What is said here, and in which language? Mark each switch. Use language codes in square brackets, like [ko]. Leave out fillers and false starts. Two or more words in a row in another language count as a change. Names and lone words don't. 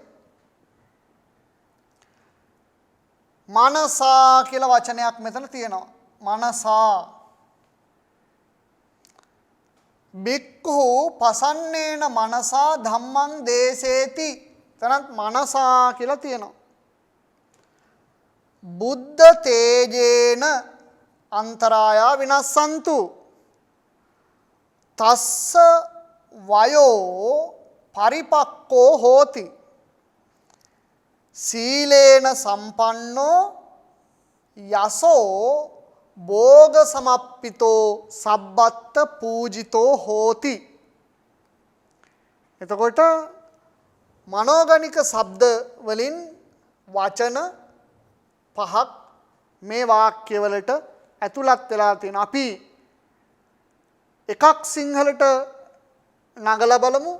[si] මනසා කියලා වචනයක් මෙතන තියෙනවා. [pi] මනසා. බික්ඛු පසන්නේන මනසා ධම්මං දේසේති. [si] එතනත් මනසා කියලා තියෙනවා. [pi] බුද්ධ තේජේන අන්තරායා විනස්සන්තු. තස්ස වයෝ පරිපක්කෝ හෝති. සීලේන සම්පන්නෝ යසෝ භෝග සමප්පිතෝ සබ්බත්ත පූජිතෝ හෝති. [si] එතකොට මනෝගණික ශබ්ද වලින් වචන පහක් මේ වාක්‍යවලට ඇතුළත් වෙලා තියෙන. අපි එකක් සිංහලට නගලා බලමු.